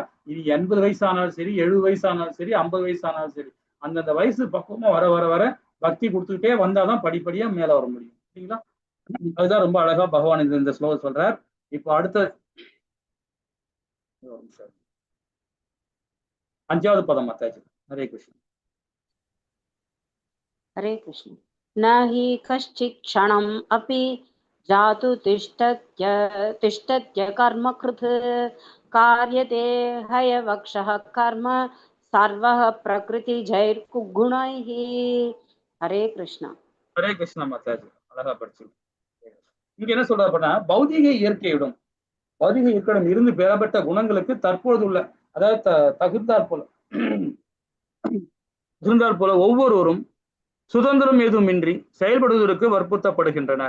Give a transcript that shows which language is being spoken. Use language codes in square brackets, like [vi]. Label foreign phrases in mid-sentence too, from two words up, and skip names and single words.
[ta] இது 80 வயசு ஆனாலும் சரி, 70 வயசு ஆனாலும் சரி, 50 வயசு ஆனாலும் சரி, அந்தந்த வயசு பக்குவமா வர வர வர பக்தி கொடுத்துக்கிட்டே வந்தாதான் படிப்படியா மேல வர முடியும் இல்லைங்களா? அதுதான் ரொம்ப அழகா பகவான் இந்த ஸ்லோகம் சொல்றார். இப்போ அடுத்த 5வது பதம் மாத்தாச்சு. [sa] हरे कृष्ण. हरे कृष्ण। न हि कश्चित् क्षणम् अपि जातु तिष्ठत्य कर्मकृत् कार्यते हयवक्षः कर्म सर्वः प्रकृतिजैर्गुणैः। हरे कृष्णा. हरे कृष्ण [ta] மாதாஜி, அழகா படிச்சு. இங்க என்ன சொல்றாருன்னா, பௌதிக இயற்கையுடன் இருந்து பெறப்பட்ட குணங்களுக்கு தற்பொழுது உள்ள, அதாவது தகுந்தாற் போல ஒவ்வொருவரும் சுதந்திரம் ஏதுமின்றி செயல்படுவதற்கு வற்புறுத்தப்படுகின்றனர்.